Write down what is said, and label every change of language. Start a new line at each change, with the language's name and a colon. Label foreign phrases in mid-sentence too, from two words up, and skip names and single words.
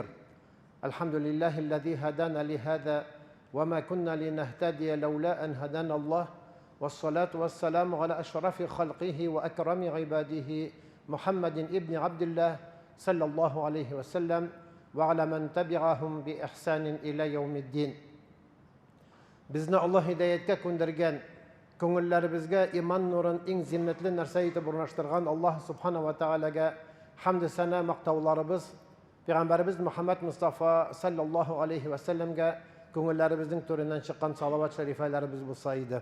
Arabic: الحمد لله الذي هدانا لهذا وما كنا لنهتدي لولا أن هدانا الله، والصلاة والسلام على أشرف خلقه وأكرم عباده محمد ابن عبد الله صلى الله عليه وسلم وعلى من تبعهم بإحسان إلى يوم الدين.
Tatar: Bizni Allah hidayetke көндірген, көңілләребезгә иман нурын иң зиннәтле нәрсә итеп урнаштырган Аллаһ Субхана ва Таалагә хамд сана мактауларыбыз, Пәйгамбәрбез Мөхәммәд Мустафа
Arabic: صلى الله عليه
Tatar: ва сәлләмгә көңелләребезнең түреннән чыккан салават шәрифәләребез булса иде.